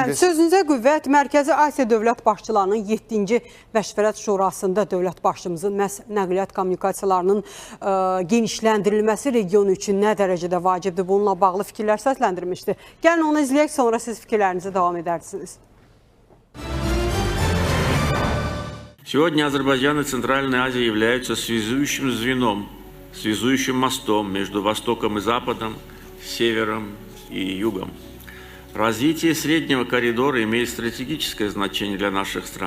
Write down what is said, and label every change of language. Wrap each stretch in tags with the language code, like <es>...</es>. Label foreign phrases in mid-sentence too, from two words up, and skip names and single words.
<az>Sözünüzə qüvvət, Mərkəzi Asiya dövlət başçılarının 7-ci Məşvərət Şurasında dövlət başçımızın məhz nəqliyyat kommunikasiyalarının genişləndirilməsi regionu üçün nə dərəcədə vacibdir? Bununla bağlı fikirlər səsləndirmişdi. Gəlin onu izləyək, sonra siz fikirlərinizi davam edərsiniz.</az> <ru>Сегодня Азербайджан и Центральная Азия являются связующим звеном, связующим мостом между Востоком и Западом, Севером и Югом. Развитие среднего коридора имеет стратегическое значение для наших стран.</ru>